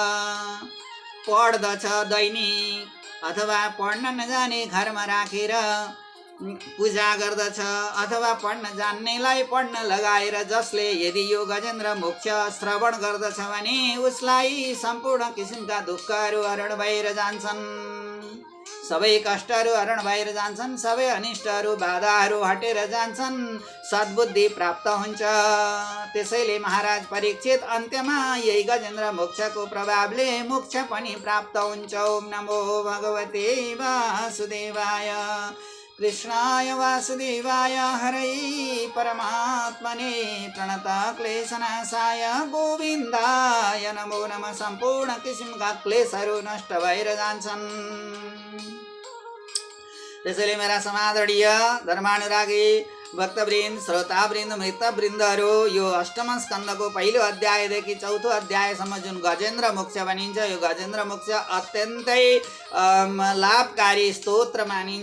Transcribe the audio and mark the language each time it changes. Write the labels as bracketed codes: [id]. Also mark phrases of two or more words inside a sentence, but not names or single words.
[ne] पढ्दछ दैनिक अथवा पढ्न नजाने घरमा राखेर पूजा गर्दछ अथवा पढ्न जान्नेलाई पढ्न लगाएर जसले यदि यो गजेन्द्र मोक्ष श्रवण गर्दछ भने उसलाई सम्पूर्ण किसिमका दुःखहरू हरण भएर जान्छन्, सबै कष्टहरू हरण भएर जान्छन्, सबै अनिष्टहरू बाधाहरू हटेर जान्छन्, सद्बुद्धि प्राप्त हुन्छ। त्यसैले महाराज परीक्षित अन्त्यमा यही गजेन्द्र मोक्षको प्रभावले मोक्ष पनि प्राप्त हुन्छ। [sa] ओम नमो भगवते वासुदेवाय कृष्णाय वासुदेवाय हरै परमात्मने प्रणतक्लेशनाशाय गोविन्दाय नमो नमः। [ne] सम्पूर्ण किसिमका क्लेशहरू नष्ट भएर जान्छन्। त्यसैले मेरा समादरणीय धर्मानुरागी भक्तवृन्द, श्रोतावृन्द, मित्रवृन्दहरू, यो अष्टम स्कन्दको पहिलो अध्यायदेखि चौथो अध्यायसम्म जुन गजेन्द्र मोक्ष भनिन्छ, यो गजेन्द्र मोक्ष अत्यन्तै लाभकारी स्तोत्र मानिन्छ।